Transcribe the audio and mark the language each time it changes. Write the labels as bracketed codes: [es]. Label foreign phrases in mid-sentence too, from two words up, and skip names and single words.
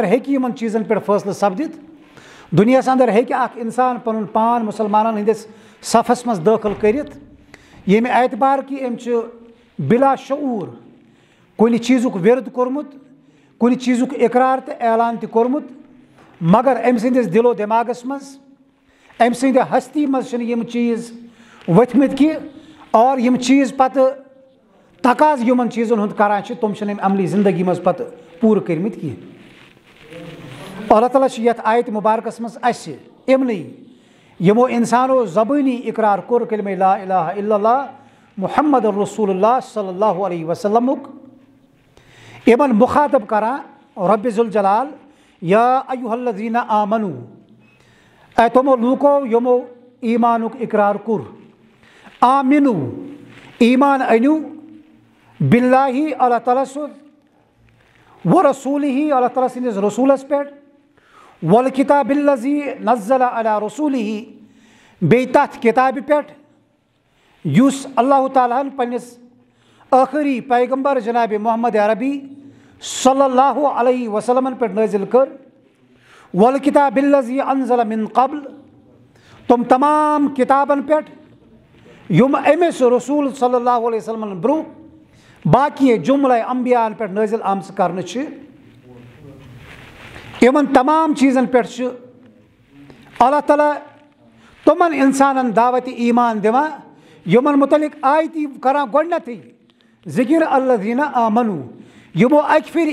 [ks] ہیٚکہِ یِمن چیٖزن پٮ۪ٹھ فٲصلہٕ سپدِتھ دُنیاہس اندر ہیٚکہِ اکھ انسان پنُن پان مسلمانن ہٕنٛدِس صفس منٛز دٲخل کٔرِتھ ییٚمہِ اعتبار کہِ أمۍ چھُ بلا شعوٗر کُنہِ چیٖزُک وِرد کوٚرمُت کُنہِ چیٖزُک اقرار تہٕ اعلان تہِ کوٚرمُت مگر أمۍ سٕنٛدِس دِلو دٮ۪ماغس منٛز أمۍ سٕنٛدِ ہستی منٛز چھِنہٕ یِم چیٖز ؤتھمٕتۍ کینٛہہ اور یِم چیٖز پتہٕ تقاض یِمن چیٖزن ہُنٛد کران چھِ تِم چھِنہٕ أمۍ عملی زندگی منٛز پتہٕ پوٗرٕ کٔرمٕتۍ کینٛہہ اللہ تعالیٰ چھُ یتھ آیت مبارکس منٛز اسہِ یِمنٕے یِمو انسانو زبٲنی اقرار کوٚر کلمہ [ar] لا الہ الا اللہ محمد رسول اللہ صلی اللہ علیہ وسلمُک [ks] یِمن مخاطب کران رب ذوالجلال [ar] یا ایُہا الذین آمنو [ks] اے تِمو لوٗکو یِمو ایمانُک اقرار کوٚر آمنو ایمان أنِو باللہ اللہ تعالیٰ سُنٛد ورسوٗلہِ اللہ تعالیٰ سٕنٛدِس رسوٗلس پٮ۪ٹھ [ar] والکتاب الذی نزل علی رسوٗلہِ [ks] بیٚیہِ تتھ کتابہِ پٮ۪ٹھ یُس اللہ تعالیٰ ہن پننِس ٲخری پیغمبر جناب محمد عربی [ar] صلی اللہ علیہ وسلمن [ks] پٮ۪ٹھ نٲزِل کٔر [ar] والکتاب الذی انزل من قبل [ks] تم تمام کتابن پٮ۪ٹھ یم أمس رسول [ar] صلی اللہ علیہ وسلمن [ks] برونٛہہ باقی جملہ انبیاءن پٮ۪ٹھ نٲزِل آمژٕ کرنہٕ چھِ یمن تمام چیٖزن پٮ۪ٹھ چھُ اللہ تعالیٰ تمن انسانن دعوت ایمان دِوان یمن متعلق آیتی کران گۄڈنیتھٕے ذکر [ar] الذین آمنو [ks] یمو اکہِ پھِرِ